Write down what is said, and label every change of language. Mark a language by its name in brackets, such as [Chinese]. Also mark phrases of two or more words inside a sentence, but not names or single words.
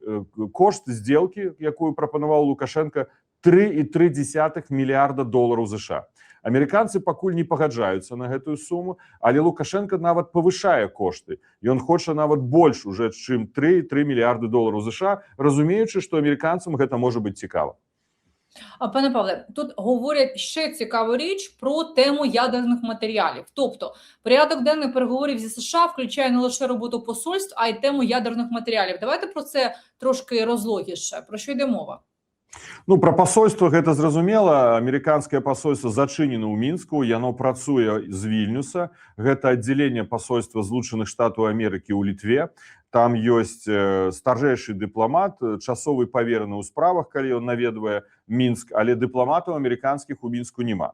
[Belarusian] Кошт сделкі, якую прапанаваў Лукашенко, 3,3 мільярда долараў США. Амерыканцы пакуль не пагаджаюцца на гэтую суму, але Лукашенко нават павышае кошты. Ён хоча нават больш уже, чым 3,3 мільярды долараў США, разумеючы, што амерыканцам гэта можа быць цікава. [Ukrainian] Пане Павле, тут говорять ще цікаву річ про тему ядерних матеріалів. Тобто, порядок денний переговорів зі США включає не лише роботу посольств, а й тему ядерних матеріалів. Давайте про це трошки розлогіше. Про що йде мова? [Belarusian] Ну, про посольство гэта зразумела. Амерыканскае посольство зачынена ў Мінску, яно працуе з Вільнюса. Гэта аддзяленне посольства Злучаных Штатаў Амерыкі ў Літве. Там ёсць старэйшы дыпламат, часовы павераны ў справах, калі ён наведвае Мінск, але дыпламатаў амерыканскіх у Мінску няма.